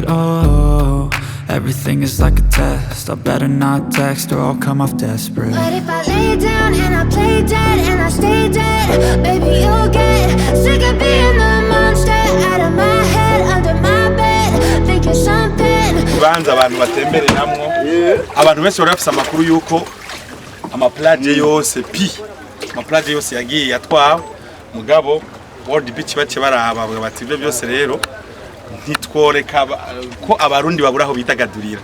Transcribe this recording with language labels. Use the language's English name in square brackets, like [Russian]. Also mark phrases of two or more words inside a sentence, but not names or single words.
[English] Oh, everything is like a test, I better not text or I'll come off desperate. But if I lay down and I play dead and I stay dead, baby you'll get sick of being the monster out of my head, under my bed, thinking something. [Rundi] Banza abantu batembereramwo, abantu bese barafise amakuru yuko amaplage yose amaplage yose yagiye yatwawe mugabo World Beach bace baraba bati ibyo byose rero ntitworeka ko abarundi baburaho bitagadurira.